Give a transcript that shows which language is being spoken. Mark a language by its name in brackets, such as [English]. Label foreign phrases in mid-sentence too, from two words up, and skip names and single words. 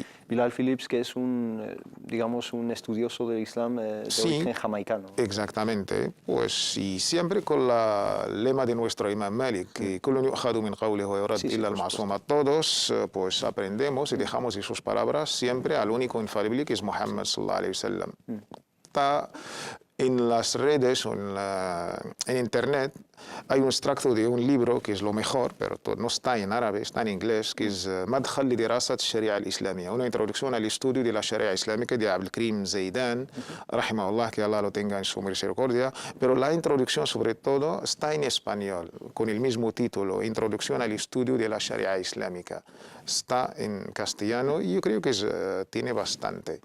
[Spanish] Bilal Phillips, que es digamos, un estudioso del Islam de origen jamaicano. Exactamente. Pues y siempre con el lema de nuestro imam Malik, que todos pues aprendemos y dejamos de sus palabras siempre al único infalible que es Muhammad [Arabic] صلى الله عليه وسلم. [Spanish] Está en las redes o en internet hay un extracto de un libro que es lo mejor, pero no está en árabe, está en inglés, que es Madkhal li dirasat Sharia al-Islamiyya, una introducción al estudio de la Sharia islámica de Abdelkrim Zeidan, rahimahullah, que Allah lo tenga en su misericordia, pero la introducción sobre todo está en español, con el mismo título, Introducción al estudio de la Sharia islámica. Está en castellano y yo creo que tiene bastante.